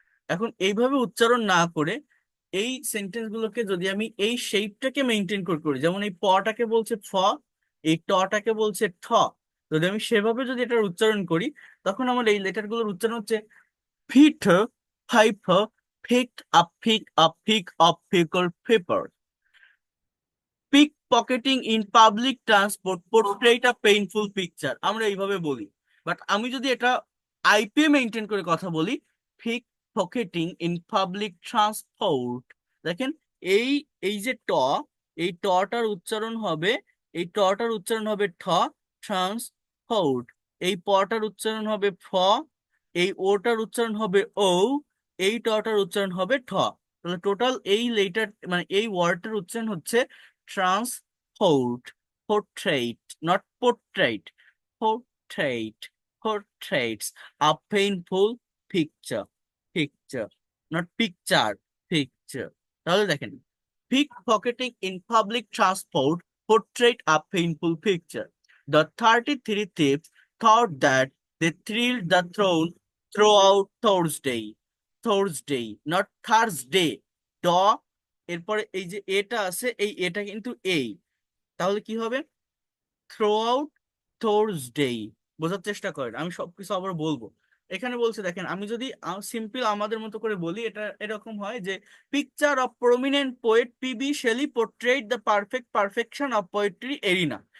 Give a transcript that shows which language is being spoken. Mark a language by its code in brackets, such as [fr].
[bn] এখন এইভাবে উচ্চারণ না করে এই সেন্টেন্স গুলোকে যদি আমি এই শেপটাকে মেনটেন করে করি, যেমন এই পটাকে বলছে ফ, এই টটাকে বলছে ঠ, যদি আমি সেভাবে যদি এটার উচ্চারণ করি, তখন আমার এই লেটার গুলোর উচ্চারণ হচ্ছে [en] Peter Piper pick up pickled pepper. Pickpocketing in public transport portrayed a painful picture. [bn] আমরা এইভাবে বলি। বাট আমি যদি এটা আইপিএ মেনটেন করে কথা বলি, [en] pick pocketing in public transport, [bn] দেখেন এই এই যে ট, এই টটার উচ্চারণ হবে, এই টটার উচ্চারণ হবে ঠ, ট্রান্সপোর্ট। এই পটার উচ্চারণ হবে ফ, এই ওটার উচ্চারণ হবে ও, এই টটার উচ্চারণ হবে ঠ। তাহলে টোটাল এই লেটার মানে এই ওয়ার্ডটার উচ্চারণ হচ্ছে transport, portrait, not portrait, portrait, [en] portraits a painful picture, picture, [bn] not picture, picture। [en] তাহলে দেখেন, pickpocketing in public transport portrayed a painful picture. The 33 thieves thought that they thrilled the throne throughout Thursday, Thursday, not Thursday. [bn] এরপরে এই যে এটা আছে, এই এটা কিন্তু এই, তাহলে কি হবে? [en] Throw out Thursday. [bn] বোঝার চেষ্টা করেন, আমি সবকিছু আবার বলবো। এখানে বলছে দেখেন, আমি যদি সিম্পল আমাদের মতো করে বলি, এটা এরকম হয় যে [en] Picture of prominent poet PB Shelley portrait the perfection of poetry arena.